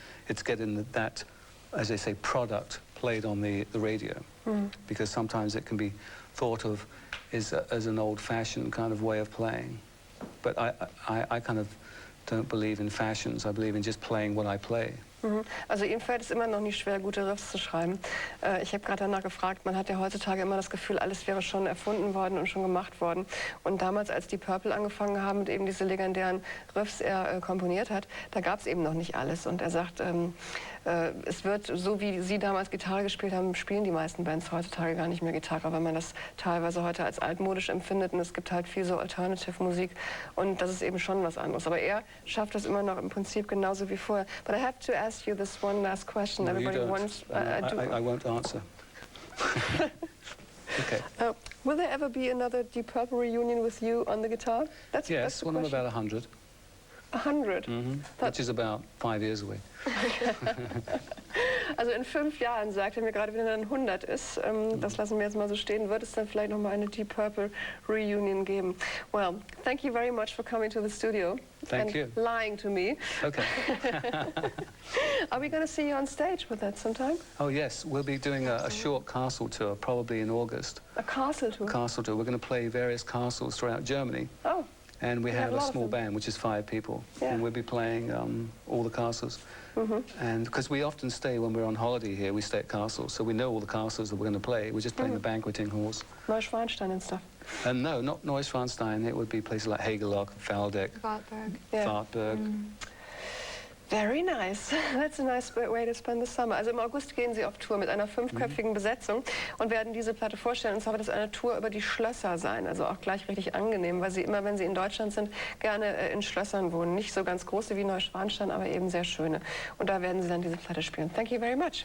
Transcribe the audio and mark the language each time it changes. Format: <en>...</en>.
<en>It's getting that, as they say, product played on the radio. Because sometimes it can be thought of as an old-fashioned kind of way of playing. But I kind of don't believe in fashions. I believe in just playing what I play.</en> <de>Also ihm fällt es immer noch nicht schwer, gute Riffs zu schreiben. Ich habe gerade danach gefragt, man hat ja heutzutage immer das Gefühl, alles wäre schon erfunden worden und schon gemacht worden. Und damals, als die Purple angefangen haben und eben diese legendären Riffs er komponiert hat, da gab es eben noch nicht alles. Und er sagt, es wird, so wie Sie damals Gitarre gespielt haben, spielen die meisten Bands heutzutage gar nicht mehr Gitarre, weil man das teilweise heute als altmodisch empfindet. Und es gibt halt viel so Alternative-Musik und das ist eben schon was anderes. Aber er schafft das immer noch im Prinzip genauso wie vorher.</de> <en>But I have to ask you this one last question. No, Everybody you don't. wants. I won't answer. Okay. Will there ever be another Deep Purple reunion with you on the guitar? Yes, when I'm about 100. 100? Which is about 5 years away.</en> <de>Also in 5 Jahren, sagt er mir gerade, wenn er dann 100 ist, das lassen wir jetzt mal so stehen, wird es dann vielleicht noch mal eine Deep Purple Reunion geben.</de> <en>Well, thank you very much for coming to the studio. Thank you. Lying to me. Okay. Are we going to see you on stage with that sometime? Oh yes, we'll be doing a short castle tour, probably in August. A castle tour? Castle tour. We're going to play various castles throughout Germany. Oh. And we have a small band, which is 5 people. Yeah. And we'll be playing all the castles. And because we often stay, when we're on holiday here, we stay at castles. So we know all the castles that we're going to play. We're just playing the banqueting halls. Neuschwanstein and stuff. And no, not Neuschwanstein. It would be places like Hagelock, Waldeck, Wartburg. Very nice. That's a nice way to spend the summer.</en> <de>Also im August gehen Sie auf Tour mit einer 5-köpfigen Besetzung und werden diese Platte vorstellen. Und zwar wird es eine Tour über die Schlösser sein. Also auch gleich richtig angenehm, weil Sie immer, wenn Sie in Deutschland sind, gerne in Schlössern wohnen. Nicht so ganz große wie Neuschwanstein, aber eben sehr schöne. Und da werden Sie dann diese Platte spielen.</de> <en>Thank you very much.</en>